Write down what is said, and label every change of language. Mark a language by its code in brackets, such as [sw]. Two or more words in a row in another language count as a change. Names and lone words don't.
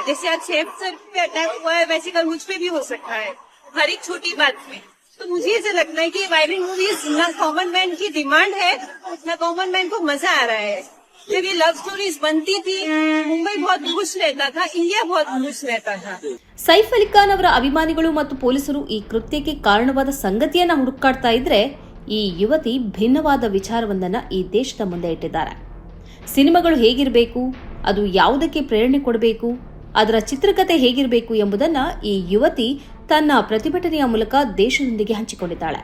[hi] जैसे आज सैफ सर पे अटैक हुआ है वैसे कल मुझ पे भी हो सकता है, हर एक छोटी बात में। तो मुझे ऐसा लगता है कि [en] violent movies [hi] ना [en] common man [hi] की डिमांड है ना [en] common man [hi] को मजा आ रहा है। जब ये [en] love stories [hi] बनती थी, मुंबई बहुत खुश रहता था, इंडिया बहुत खुश रहता था। [kn] ಸೈಫ್ ಅಲಿ ಖಾನ್ ಅವರ ಅಭಿಮಾನಿಗಳು ಮತ್ತು ಪೊಲೀಸರು ಈ ಕೃತ್ಯಕ್ಕೆ ಕಾರಣವಾದ ಸಂಗತಿಯನ್ನ ಹುಡುಕಾಡ್ತಾ ಇದ್ರೆ, ಈ ಯುವತಿ ಭಿನ್ನವಾದ ವಿಚಾರವೊಂದನ್ನು ಈ ದೇಶದ ಮುಂದೆ ಇಟ್ಟಿದ್ದಾರೆ. ಸಿನಿಮಾಗಳು ಹೇಗಿರಬೇಕು, ಅದು ಯಾವುದಕ್ಕೆ ಪ್ರೇರಣೆ ಕೊಡಬೇಕು, ಅದರ ಚಿತ್ರಕಥೆ ಹೇಗಿರಬೇಕು ಎಂಬುದನ್ನು ಈ ಯುವತಿ ತನ್ನ ಪ್ರತಿಭಟನೆಯ ಮೂಲಕ ದೇಶದೊಂದಿಗೆ ಹಂಚಿಕೊಂಡಿದ್ದಾಳೆ.